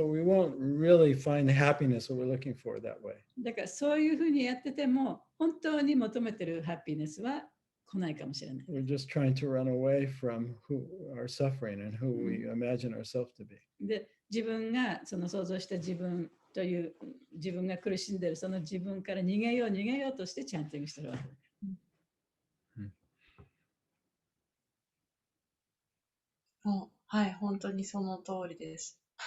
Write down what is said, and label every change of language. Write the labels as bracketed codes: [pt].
[en] So we won't really find the happiness that we're looking for that way. [ja] だからそういうふうにやってても、本当に求めてるハッピーネスは来ないかもしれない。 [en] We're just trying to run away from our suffering and who we imagine ourselves to be. [ja] で、自分がその想像した自分という自分が苦しんでいるその自分から逃げようとしてチャンティングしてるわけです。はい、本当にその通りです。